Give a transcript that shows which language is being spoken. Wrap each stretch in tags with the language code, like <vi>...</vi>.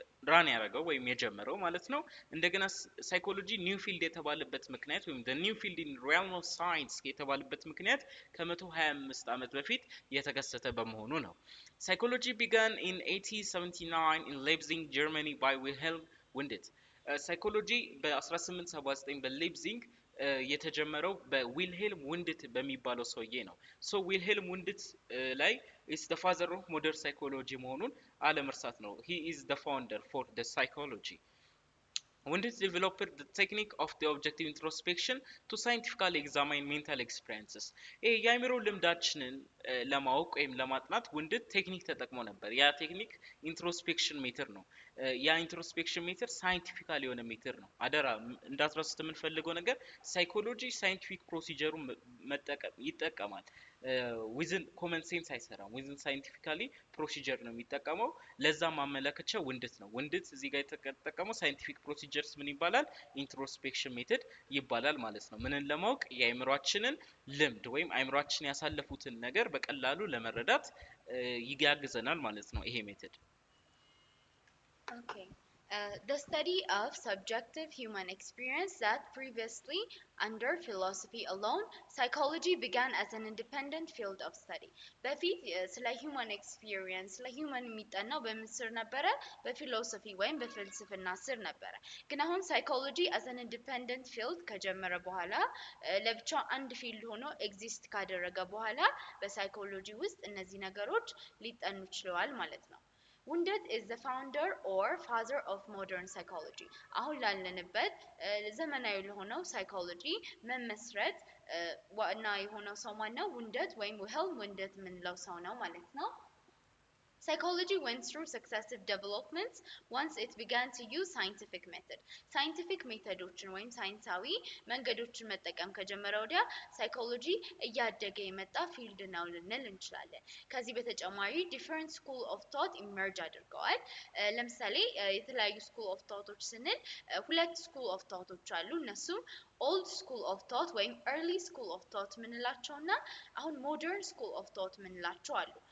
<am>ራን ያደረገው ወይም የጀመረው ማለት ነው። እንደገና ሳይኮሎጂ ኒው ፊልድ የተባለበት ምክንያት ወይም</am> <en>the new field in realm of science</en> <am>የተባለበት ምክንያት ከ125 ዓመት በፊት የተከሰተ በመሆኑ ነው። ሳይኮሎጂ</am> <en>began in 1879 in Leipzig, Germany by Wilhelm Wundt</en> <am>ሳይኮሎጂ በ1879 በሌፕዚግ የተጀመረው በዊልሄልም ውንድት በሚባለው ሰውዬ ነው። ሶ ዊልሄልም ውንድት ላይ</am> <en>is the father of modern psychology</en> <am>መሆኑን አለመርሳት ነው።</am> <en>he is the founder for the psychology. Wundt developed the technique of the objective introspection to scientifically examine mental experiences.</en> <am>የአእምሮ ልምዳችንን ለማወቅ ወይም ለማጥናት ውንድት ቴክኒክ ተጠቅሞ ነበር። ያ ቴክኒክ ኢንትሮስፔክሽን ሜተድ ነው። ያ ኢንትሮስፔክሽን ሜተድ ሳይንቲፊካል የሆነ ሜተድ ነው። አደራ እንዳትረሱት የምንፈልገው ነገር ሳይኮሎጂ ሳይንቲፊክ ፕሮሲጀሩን መጠቀም ይጠቀማል። ዊዝን ኮመን ሴንስ አይሰራም። ዊዝን ሳይንቲፊካሊ ፕሮሲጀር ነው የሚጠቀመው። ለዛ ማመለከቻ ውንድት ነው። ውንድት እዚህ ጋር የተጠቀመው ሳይንቲፊክ ፕሮሲጀርስ ምን ይባላል? ኢንትሮስፔክሽን ሜተድ ይባላል ማለት ነው። ምንን ለማወቅ የአእምሯችንን ልምድ ወይም አእምሯችን ያሳለፉትን ነገር በቀላሉ ለመረዳት ያግዘናል ማለት ነው ይሄ ሜተድ።</am> <en>Okay. The study of subjective human experience that previously under philosophy alone, psychology began as an independent field of study.</en> <am>በፊት ስለ human experience ስለ human የሚጠናው በምን ስር ነበረ? በፊሎሶፊ ወይም በፍልስፍና ስር ነበረ። ግን አሁን</am> <en>psychology as an independent field</en> <am>ከጀመረ በኋላ ለብቻው አንድ ፊልድ ሆኖ ኤግዚስት ካደረገ በኋላ በሳይኮሎጂ ውስጥ እነዚህ ነገሮች ሊጠኑ ችለዋል ማለት ነው።</am> <en>Wundt is the founder or father of modern psychology.</en> <am>አሁን ላለንበት ዘመናዊ ለሆነው ሳይኮሎጂ መመስረት ዋና የሆነው ሰው ማን ነው? ውንደት ወይም ዊልሄልም ውንደት የምንለው ሰው ነው ማለት ነው።</am> <en>Psychology went through successive developments once it began to use scientific method.</en> <am>Scientific methodዎችን ወይም ሳይንሳዊ መንገዶችን መጠቀም ከጀመረ ወዲያ ሳይኮሎጂ እያደገ የመጣ ፊልድ ነው ልንል እንችላለን። ከዚህ በተጨማሪ</am> <en>different school of thought emerge</en> <am>አድርገዋል። ለምሳሌ የተለያዩ school of thoughtዎች ስንል ሁለት school of thoughtዎች አሉ። እነሱም old school of thought ወይም early school of thought ምንላቸውና አሁን modern school of thought ምንላቸው አሉ።</am>